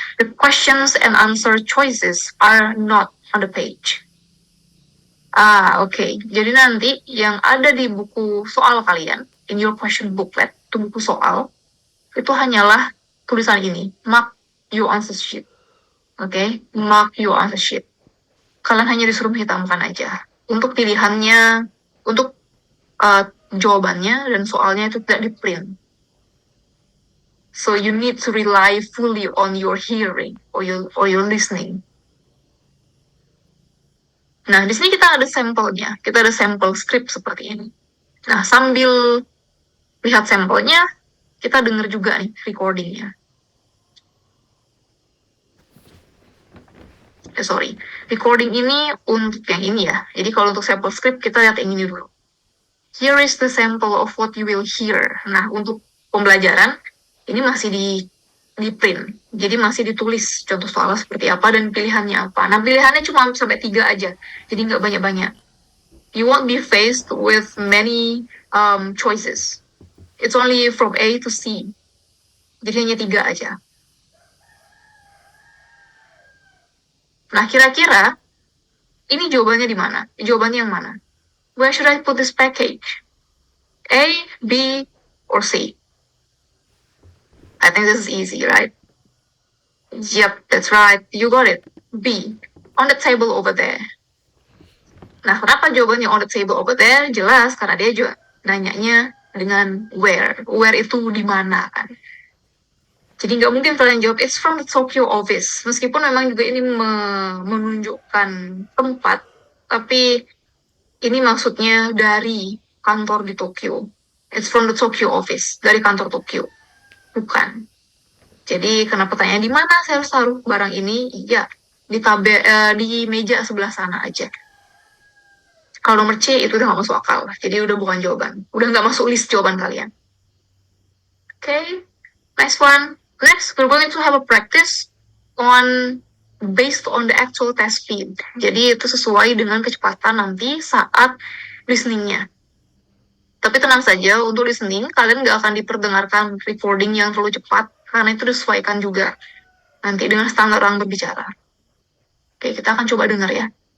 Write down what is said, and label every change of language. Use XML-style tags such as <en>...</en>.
<en>The questions and answer choices are not on the page.</en> <id>Oke. Jadi nanti yang ada di buku soal kalian,</id> <en>in your question booklet,</en> <id>itu buku soal, itu hanyalah tulisan ini,</id> <en>mark your answer sheet. Oke, mark your answer sheet.</en> <id>Kalian hanya disuruh menghitamkan aja. Untuk pilihannya, untuk jawabannya dan soalnya itu tidak di-print.</id> <en>So you need to rely fully on your hearing or your listening.</en> <id>Nah, di sini kita ada sampelnya. Kita ada sampel script seperti ini. Nah, sambil lihat sampelnya, kita dengar juga nih recordingnya. Recording ini untuk yang ini ya. Jadi kalau untuk sampel script, kita lihat yang ini dulu.</id> <en>Here is the sample of what you will hear.</en> <id>Nah, untuk pembelajaran, ini masih di print. Jadi masih ditulis contoh soalnya seperti apa dan pilihannya apa. Nah, pilihannya cuma sampai 3 aja. Jadi nggak banyak-banyak.</id> <en>You won't be faced with many choices. It's only from A to C.</en> <id>Jadi hanya 3 aja. Nah, kira-kira ini jawabannya di mana? Jawabannya yang mana?</id> <en>Where should I put this package? A, B, or C? I think this is easy, right? Yep, that's right. You got it. B, on the table over there.</en> <id>Nah, kenapa jawabannya</id> <en>on the table over there?</en> <id>Jelas, karena dia juga nanyanya dengan where. Where itu di mana, kan? Jadi nggak mungkin kalian jawab,</id> <en>it's from the Tokyo office.</en> <id>Meskipun memang juga ini menunjukkan tempat, tapi ini maksudnya dari kantor di Tokyo.</id> <en>It's from the Tokyo office,</en> <id>dari kantor Tokyo. Bukan. Jadi kenapa tanya di mana saya harus taruh barang ini? Iya, di meja sebelah sana aja. Kalau nomor C itu udah nggak masuk akal. Jadi udah bukan jawaban. Udah nggak masuk list jawaban kalian.</id> <en>Okay, next one. Next, we're going to have a practice based on the actual test speed.</en> <id>Jadi itu sesuai dengan kecepatan nanti saat listeningnya. Tapi tenang saja, untuk listening, kalian nggak akan diperdengarkan recording yang terlalu cepat, karena itu disesuaikan juga nanti dengan standar orang berbicara. Oke, kita akan coba dengar ya.</id>